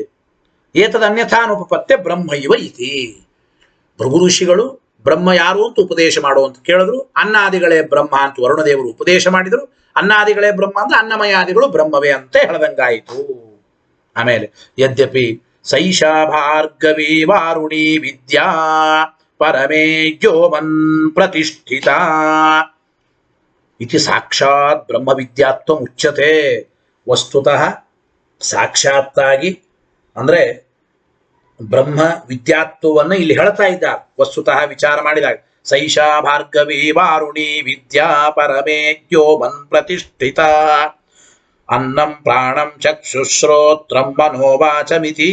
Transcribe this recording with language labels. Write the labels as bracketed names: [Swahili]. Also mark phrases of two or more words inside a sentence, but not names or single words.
[Sanskrit] ಏತದ ಅನ್ಯಥಾನುಪಪತ್ಯ ಬ್ರಹ್ಮ ಇವ ಇತಿ. [Kannada] ಭೃಗು ಋಷಿಗಳು ಬ್ರಹ್ಮ ಯಾರು ಅಂತ ಉಪದೇಶ ಮಾಡು ಅಂತ ಕೇಳಿದ್ರು, ಅನ್ನಾದಿಗಳೇ ಬ್ರಹ್ಮ ಅಂತ ವರುಣದೇವರು ಉಪದೇಶ ಮಾಡಿದರು. ಅನ್ನಾದಿಗಳೇ ಬ್ರಹ್ಮ ಅಂದ್ರೆ ಅನ್ನಮಯಾದಿಗಳು ಬ್ರಹ್ಮವೇ ಅಂತ ಹೇಳದಂಗಾಯಿತು. [Sanskrit] ಆಮೇಲೆ ಯದ್ಯಪಿ ಸೈಷಾ ಭಾರ್ಗವಿ ವಾರುಣಿ ವಿದ್ಯಾ ಪರಮೇ ಯೋಮನ್ ಪ್ರತಿಷ್ಠಿತ ಇತಿ ಸಾಕ್ಷಾತ್ ಬ್ರಹ್ಮ ವಿದ್ಯಾತ್ವ ಉಚ್ಯತೆ. [Kannada] ವಸ್ತುತಃ ಸಾಕ್ಷಾತ್ತಾಗಿ ಅಂದ್ರೆ ಬ್ರಹ್ಮ ವಿದ್ಯಾತ್ವವನ್ನು ಇಲ್ಲಿ ಹೇಳ್ತಾ ಇದ್ದಾರೆ. ವಸ್ತುತಃ ವಿಚಾರ ಮಾಡಿದಾಗ [Sanskrit] ಸೈಷಾ ಭಾರ್ಗವಿ ವಾರುಣಿ ವಿದ್ಯಾ ಪರಮೇ ಯೋಮನ್ ಪ್ರತಿಷ್ಠಿತ ಅನ್ನಂ ಪ್ರಾಣಂ ಚಕ್ಷುಶ್ರೋತ್ರಂ ಮನೋವಾಚಮಿತಿ.